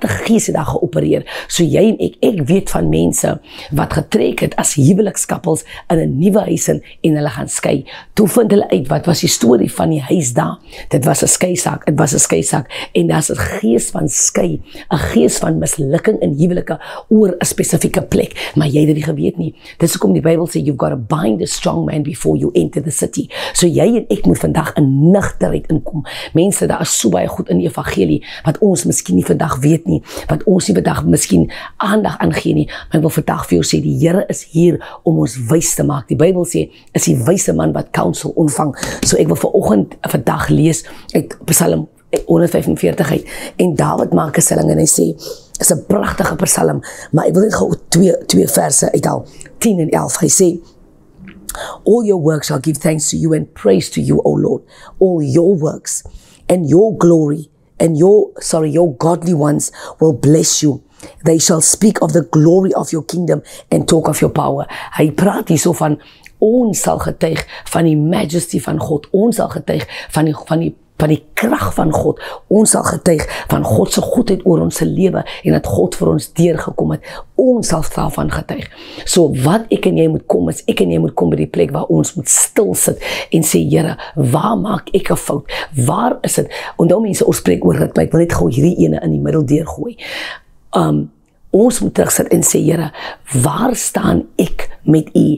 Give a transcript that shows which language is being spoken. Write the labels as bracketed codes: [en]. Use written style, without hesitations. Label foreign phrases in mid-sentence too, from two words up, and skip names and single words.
[af] 'n gees het daar geopereer, so jy en ek weet van mense, wat getrek het as huwelikskappels in 'n nuwe huis en hulle gaan skei, toe vind hulle uit, wat was die storie van die huis daar, dit was 'n skeisaak, en daar's 'n gees van skei, 'n gees van mislukking in huwelike, oor 'n spesifieke plek, maar jy het dit nie geweet nie, dis hoekom die Bybel sê, [en] you've got to bind a strong man before you enter the city, [af] so jy en ek moet vandag in nugterheid inkom, mense, daar is so baie goed in die evangelie, wat ons miskien nie vandag weet nie, wat ons nie vandag miskien aandag aangee nie, maar ek wil vandag vir jou sê, die Here is hier om ons wys te maak, die Bybel sê, is die wyse man wat counsel ontvang, so ek wil vandag lees, uit Psalm 145 uit, en Dawid maak 'n stelling, en hy sê, is 'n pragtige psalm, maar ek wil net gou twee verse uithaal, 10 en 11, hy sê, [en] all your works shall give thanks to you and praise to you, O Lord, all your works, and your glory, and your godly ones will bless you. They shall speak of the glory of your kingdom and talk of your power. [af] Hy praat hier so van, ons sal getuig van die majesty van God, ons sal getuig van die krag van God, ons sal getuig van God se goedheid oor ons lewe, en dat God vir ons deurgekom het, ons sal daarvan getuig. So wat ek en jy moet kom, is ek en jy moet kom by die plek waar ons moet stil sit, en sê, Here, waar maak ek 'n fout, waar is dit, onthou mense, ons spreek oor ritme, ek wil net gou hierdie ene in die middel deurgooi, ons moet terugsit en sê, Here, waar staan ek met U?